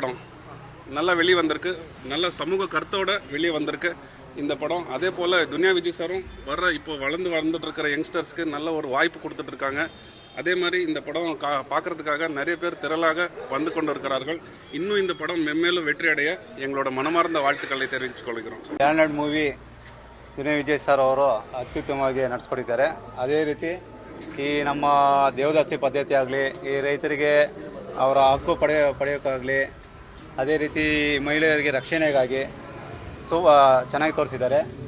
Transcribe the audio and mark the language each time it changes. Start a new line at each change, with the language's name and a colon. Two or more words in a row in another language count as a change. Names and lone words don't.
Tamil: படம் நல்லா வெளியே வந்திருக்கு, நல்ல சமூக கருத்தோடு வெளியே வந்திருக்கு இந்த படம். அதே போல் துனியா விஜய் சாரும் இப்போ வந்துட்டு இருக்கிற யங்ஸ்டர்ஸ்க்கு நல்ல ஒரு வாய்ப்பு கொடுத்துட்ருக்காங்க. அதே மாதிரி இந்த படம் பார்க்குறதுக்காக நிறைய பேர் திரளாக வந்து கொண்டு இருக்கிறார்கள். இன்னும் இந்த படம் மென்மேலும் வெற்றி அடைய எங்களோட மனமார்ந்த வாழ்த்துக்களை தெரிவித்துக் கொள்கிறோம்.
Kannada: ಲ್ಯಾಂಡ್ಲಾರ್ಡ್ ಮೂವಿ ದುನಿಯಾ ವಿಜಯ್ ಸರ್ ಅವರು ಅತ್ಯುತ್ತಮವಾಗಿ ನಡೆಸ್ಕೊಟ್ಟಿದ್ದಾರೆ. ಅದೇ ರೀತಿ ಈ ನಮ್ಮ ದೇವದಾಸಿ ಪದ್ಧತಿ ಆಗಲಿ, ಈ ರೈತರಿಗೆ ಅವರ ಹಕ್ಕು ಪಡೆಯೋಕ್ಕಾಗಲಿ, ಅದೇ ರೀತಿ ಮಹಿಳೆಯರಿಗೆ ರಕ್ಷಣೆಗಾಗಿ ಚೆನ್ನಾಗಿ ತೋರಿಸಿದ್ದಾರೆ.